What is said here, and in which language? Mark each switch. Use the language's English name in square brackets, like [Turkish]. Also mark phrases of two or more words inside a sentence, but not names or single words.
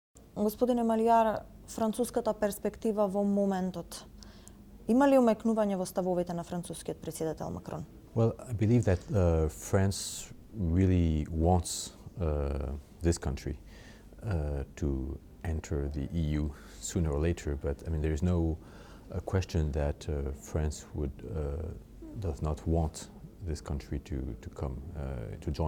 [Macedonian] Господине Малијар, француската перспектива во моментот. Има ли умекнување во ставовите на францускиот председател Макрон? [English] Well, I believe that France really wants this country to enter the EU sooner or later, but I mean there is no question that France does not want this country to come to join.